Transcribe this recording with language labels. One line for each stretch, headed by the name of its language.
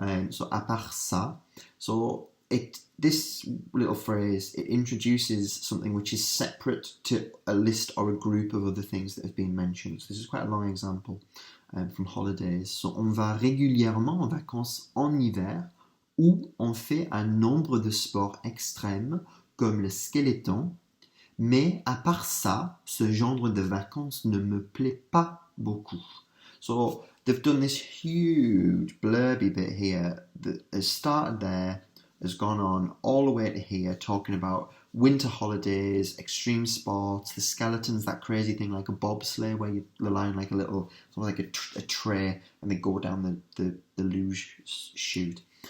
English: So
French: à part ça.
English: So this little phrase, it introduces something which is separate to a list or a group of other things that have been mentioned. So this is quite a long example from holidays.
French: So on va régulièrement en vacances en hiver, où on fait un nombre de sports extrêmes comme le skeleton, mais à part ça, ce genre de vacances ne me plaît pas beaucoup.
English: So they've done this huge blurby bit here that has started there has gone on all the way to here, talking about winter holidays, extreme sports, the skeletons, that crazy thing like a bobsleigh where you rely on like a little, sort of like a tray, and they go down the luge chute.